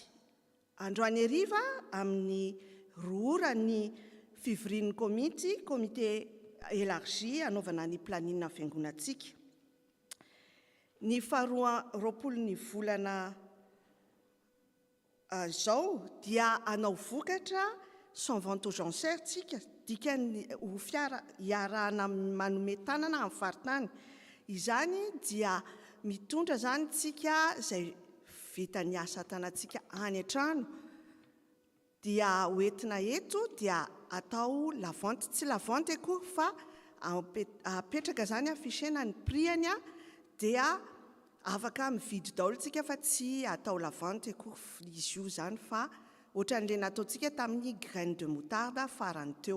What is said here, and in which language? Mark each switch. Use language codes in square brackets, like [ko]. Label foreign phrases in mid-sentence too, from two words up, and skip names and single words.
[mg] Androany hariva amin'ny 2 ora ny fivorian'ny [fr] komité élargi [mg] anaovana ny planina fiangonantsika. Ny 20 ny volana izao dia anao vokatra [fr] sans vente aux enchères [mg] tsika dikany ho fiara iarahana manome tanana amin'ny faritany. Izany dia mitondra zany tsika izay vita ny asa tanantsika any an-trano dia hoentina eto dia atao lavanty, tsy lavanty akory fa apetraka zany afisena ny priany dia afaka mividy daholo tsika fa tsy atao lavanty akory izy io zany fa ohatran'le nataontsika tamin'ny [fr] graine de moutarde [mg] farany teo.